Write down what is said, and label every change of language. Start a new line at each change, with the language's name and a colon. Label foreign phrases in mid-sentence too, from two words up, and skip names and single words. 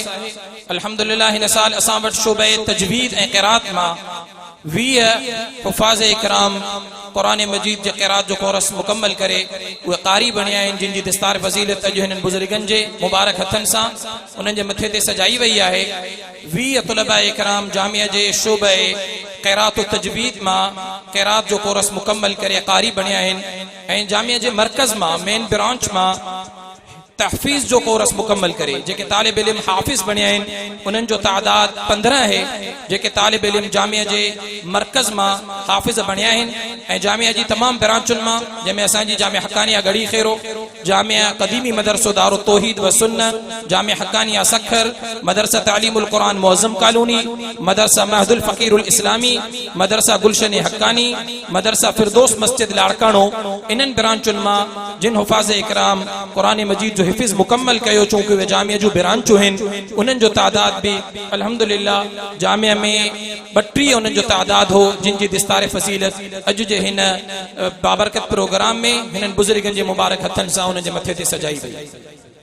Sindhi: الحمدللہ ہن سال اساوٹ شعبہ تجوید قرات ما وی حفاظ اکرام قرآن مجید جے قرات جو کورس مکمل کرے وہ قاری بنیا ہیں جن جی دستار فضیلت اجو ہنن بزرگن جے مبارک ہتھن سا انہن جے متھے تے سجائی وئی ہے۔ وی طلباء اکرام جامعہ جے شعبہ قرات و تجوید ما قرات جو کورس مکمل کرے قاری بنیا ہیں۔ جامعہ جے مرکز ما مین برانچ ما تحفیظ جو کورس مکمل کرے جے کہ طالب علم حافظ بنیا ہیں انہن جو تعداد 15 ہے جے کہ طالب علم جامعہ جے مرکز ما حافظ بنیا ہیں۔ جامعہ جی تمام برانچن ما جامعہ اسان جی جامعہ حقانیہ گڑی خیرو، جامعہ قدیمی مدرسہ دار التوحید و سنت، جامعہ حقانیہ سکھر، مدرسہ تعلیم القرآن معظم کالونی، مدرسہ مہد الفقیر الاسلامی، مدرسہ گلشن حقانی، مدرسہ فردوس مسجد لاڑکانو، انہن برانچن ما جن حفاظ اکرام قرآن مجید جو حفظ مکمل کیو چونکہ وہ جامعہ جو برانچو ہیں انہن جو تعداد بھی الحمدللہ جامعہ میں 32 انہن جو تعداد ہو جن جی دستار فضیلت اجو جے ہن بابرکت پروگرام میں ہنن بزرگن جے مبارک ہتھن سا انہن جے متھے تے سجائی وئی۔